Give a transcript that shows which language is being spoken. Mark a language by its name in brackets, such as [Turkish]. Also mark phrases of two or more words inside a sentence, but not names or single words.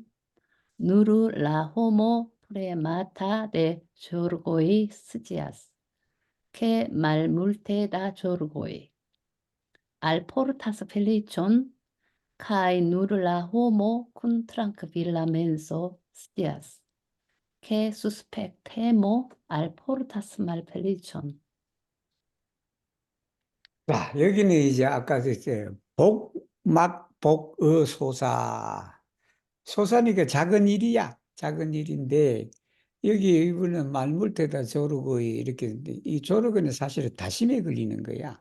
[Esperanto] Nur la homo premata de zorgoj scias, ke malmulte da zorgoj alportas felicion, kai nur la homo cum trankvila menso scias, ke suspectemo alportas malfelicion. [Korean] 자, 여기는 이제 아까 이제 복막복의소사. 소사니까 작은 일이야. 작은 일인데, 여기 이분은 [Esperanto] malmulte da zorgoj [Korean] 이렇게 했는데, 이 조르고는 사실은 다심에 걸리는 거야.